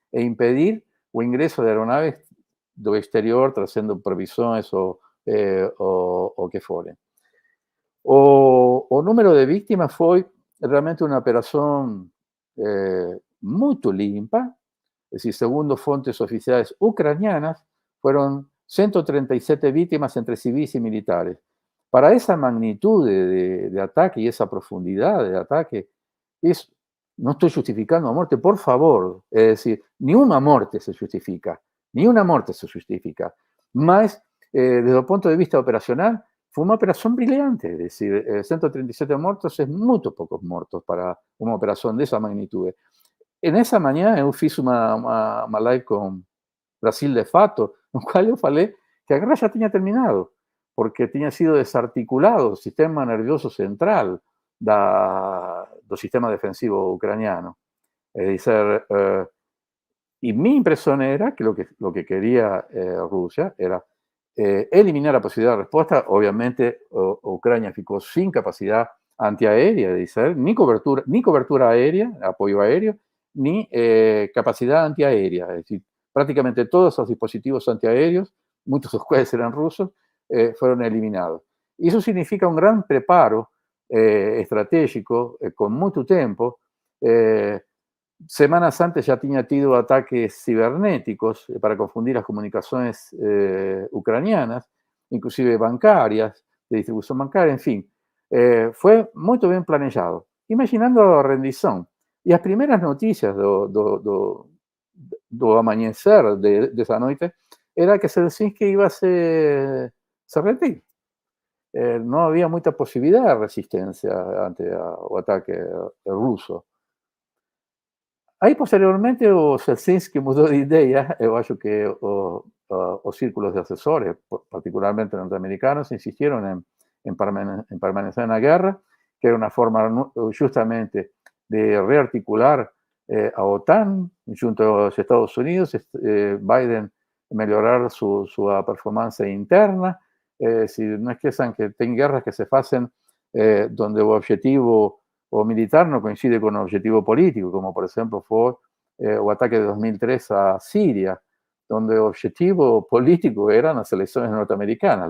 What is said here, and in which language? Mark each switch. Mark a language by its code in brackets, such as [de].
[pt] e impedir o ingresso de aeronaves do exterior trazendo provisões ou que forem. O número de vítimas foi realmente uma operação muito limpa, [es] es decir, segundo fuentes oficiales ucranianas, fueron 137 víctimas entre civiles y militares. Para esa magnitud de ataque y esa profundidad de ataque, no estoy justificando la muerte, por favor, es decir, ni una muerte se justifica, ni una muerte se justifica. Mas, desde el punto de vista operacional, fue una operación brillante, es decir, 137 muertos es muito pocos muertos para una operación de esa magnitud. [pt] E nessa manhã eu fiz uma live com Brasil de Fato, no qual eu falei que a guerra já tinha terminado, porque tinha sido desarticulado o sistema nervioso central do sistema defensivo ucraniano. [es] Es decir, y mi impresión era que lo que quería Rusia era eliminar la posibilidad de respuesta. Obviamente, Ucrania ficou sin capacidad antiaérea, es decir, ni cobertura aérea, apoyo aéreo, ni capacidad antiaérea. Es decir, prácticamente todos los dispositivos antiaéreos, muchos de los cuales eran rusos, fueron eliminados. Y eso significa un gran preparo estratégico con mucho tiempo. Semanas antes ya tenía tenido ataques cibernéticos para confundir las comunicaciones ucranianas, inclusive bancarias, de distribución bancaria, en fin. Fue muy bien planeado, imaginando a rendición. [pt] E as primeiras notícias do amanhecer dessa noite era que Zelensky [es] iba a se rendir. [pt] Não havia muita possibilidade de resistência ante o ataque russo. Aí, posteriormente, o Zelensky mudou de ideia. Eu acho que os círculos de assessores, particularmente norte-americanos, insistiram em permanecer na guerra, que era uma forma justamente de rearticular a OTAN [es] junto a los Estados Unidos, Biden mejorar su performance interna. Si no es que hay guerras que se hacen donde el objetivo militar no coincide con el objetivo político, como por ejemplo fue el ataque de 2003 a Siria, donde el objetivo político eran las elecciones norteamericanas.